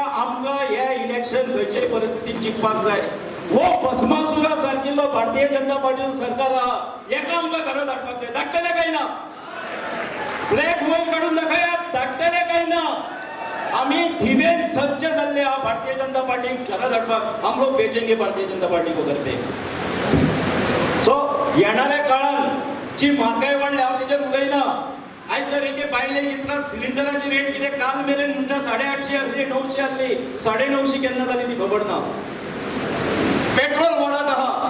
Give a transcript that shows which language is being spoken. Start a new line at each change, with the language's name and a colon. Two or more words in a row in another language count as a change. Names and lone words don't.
Konkani: आमकां हे इलेक्शन खंयचे परिस्थितीन जिखपाक जाय. हो भस्मासुरा सारकिल्लो भारतीय जनता पार्टीचो सरकार आहा, हेका आमकां घरा धाडपाक जाय. धाडटले काय ना? फ्लॅग वयर काडून दाखयात, धाडटले काय ना? आमी धिवेन सज्ज जाल्ले आहा भारतीय जनता पार्टी घरा धाडपाक.
Hindi: हम लोग भेजेंगे भारतीय जनता पार्टी को घर पे.
Konkani: सो येणाऱ्या काळात जी म्हारगाय वाडली, हांव तेजेर उलयना. आयज जर एक भायले गित्रांत सिलिंडराची रेट कितें काल मेरेन म्हणटा 850 आहली, 900 आहली, 950 केन्ना जाली ती खबर ना. पेट्रोल वाडत आहा.